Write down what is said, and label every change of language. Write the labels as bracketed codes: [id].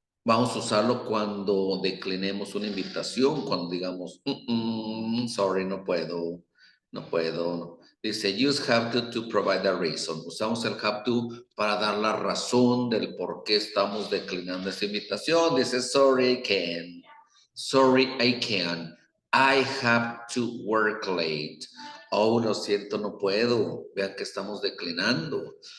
[es] Vamos a usarlo cuando declinemos una invitación, cuando digamos, sorry, no puedo, no puedo. Dice, [en] use have to provide a reason. [es] Usamos el have to para dar la razón del por qué estamos declinando esa invitación. Dice, [en] sorry, I can't. Sorry, I can't. I have to work late. Oh, [es] lo siento, no puedo. Vean que estamos declinando.